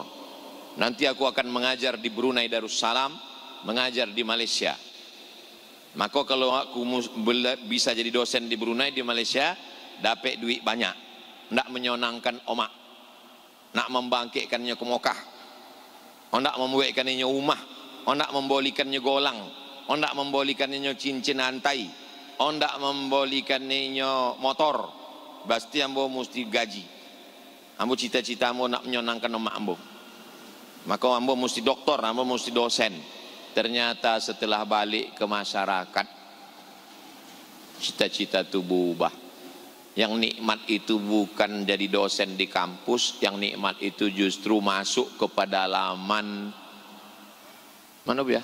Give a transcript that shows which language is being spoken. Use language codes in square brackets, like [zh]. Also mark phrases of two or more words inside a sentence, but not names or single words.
[id] Nanti aku akan mengajar di Brunei Darussalam, mengajar di Malaysia. Maka kalau aku bisa jadi dosen di Brunei, di Malaysia, dapat duit banyak. [min] Nak menyenangkan omak, nak membangkitkannya ke Mekah, nak membuatkannya rumah, nak membolikannya golang, nak membolikannya cincin antai, nak membolikannya motor. Pasti ambo mesti gaji. Ambo cita-cita ambo nak menyenangkan omak ambo. Maka ambo mesti doktor, ambo mesti dosen. [id] Ternyata setelah balik ke masyarakat, cita-cita itu berubah. Yang nikmat itu bukan jadi dosen di kampus, yang nikmat itu justru masuk ke pedalaman mana ya?